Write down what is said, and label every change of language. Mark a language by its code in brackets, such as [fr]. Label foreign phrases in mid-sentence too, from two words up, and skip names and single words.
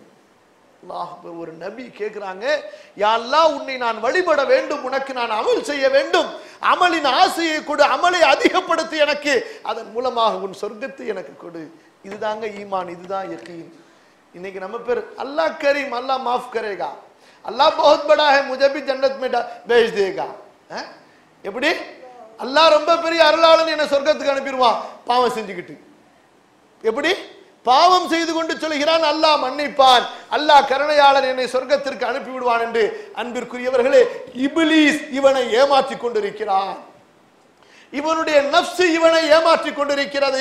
[ta] ஒரு நபி கேட்கிறாங்க, [ar] يا الله, [ta] உன்னை நான் வழிபட வேண்டும், உனக்கு நான் அமல் செய்ய வேண்டும், அமலின் ஆசையை கொடு, அமலை அதிகப்படுத்தி எனக்கு, அதன் மூலமாக உன் சொர்க்கத்தை எனக்கு கொடு. இதுதாங்க ஈமான், இதுதான் யகீன். இன்னைக்கு நம்ம பேர் [hi] अल्लाह करीम, अल्लाह माफ़ करेगा, அல்லாஹ் बहुत बड़ा है मुझे भी जन्नत में भेज देगा. [ta] எப்படி? அல்லாஹ் ரொம்ப பெரிய அருளாளன், என்ன சொர்க்கத்துக்கு அனுப்பிடுவான் பாவம் செஞ்சுக்கிட்டு. எப்படி? பாவம் செய்து கொண்டு சொல்கிறான், அல்லாஹ் மன்னிப்பான், அல்லாஹ் கருணையாளன், என்னை சொர்க்கத்திற்கு அனுப்பி விடுவான் என்று. அன்பிற்குரியவர்களே, இப்லீஸ் இவனை ஏமாற்றி கொண்டிருக்கிறான், இவனுடைய நஃப்ஸ் இவனை ஏமாற்றி கொண்டிருக்கிறது.